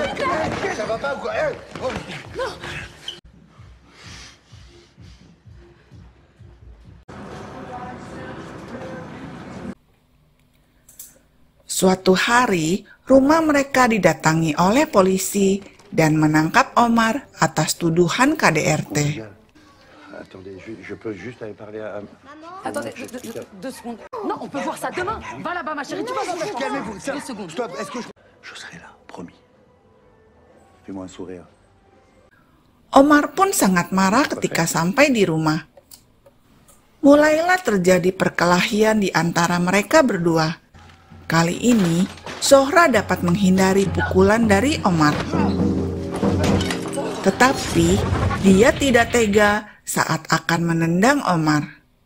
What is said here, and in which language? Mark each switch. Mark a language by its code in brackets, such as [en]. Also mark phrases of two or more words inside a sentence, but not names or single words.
[id] Suatu hari, rumah mereka didatangi oleh polisi dan menangkap Omar atas tuduhan KDRT. [fr] Attendez, je peux juste aller parler à... Attendez, deux secondes. Non, on peut voir ça demain. Va là-bas, ma chérie, tu vas voir. Calmez-vous, Deux secondes. stop, est-ce que je serai là, promis. Fais-moi un sourire. [id] Omar pun sangat marah ketika sampai di rumah. Mulailah terjadi perkelahian di antara mereka berdua. Kali ini, Zohra dapat menghindari pukulan dari Omar. Tetapi, dia tidak tega saat akan menendang Omar.